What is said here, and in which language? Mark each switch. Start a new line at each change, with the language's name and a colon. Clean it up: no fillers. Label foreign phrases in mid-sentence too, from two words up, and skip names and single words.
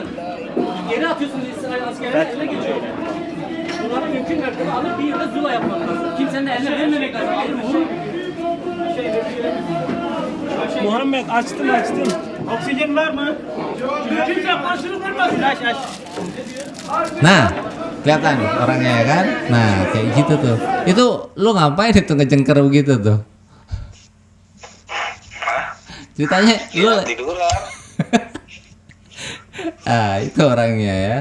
Turkish: Geri atıyorsunuz İsrail askerlerine ele geçiyor. Bunları mümkün mertebe alıp bir yerde zula yapmak lazım. Kimsenin de eline vermemek lazım. Muhammed açtım. Oksijen var mı? Kimse karşılık vermez. Aç.
Indonesian: Nah, kelihatan orangnya ya kan? Nah, kayak gitu tuh. Itu lu ngapain itu ngejengker begitu tuh? Ceritanya lu Tiduran. itu orangnya ya.